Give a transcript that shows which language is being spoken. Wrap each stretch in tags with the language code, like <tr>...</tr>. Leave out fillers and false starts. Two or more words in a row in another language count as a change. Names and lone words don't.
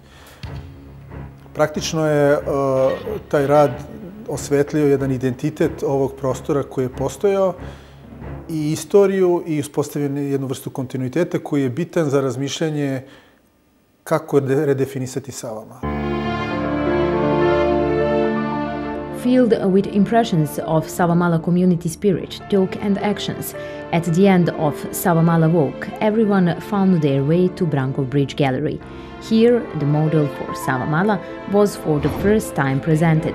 <sr>Praktično je taj rad osvetlio jedan identitet ovog prostora koji je postojao i istoriju i uspostavio jednu vrstu kontinuiteta koji je bitan za razmišljanje kako redefinisati Savamala.</sr> <en>Filled with impressions of Savamala community spirit, talk and actions, at the end of Savamala Walk, everyone found their way to Brankov Bridge Gallery. Here, the model for Savamala was for the first time presented.</en>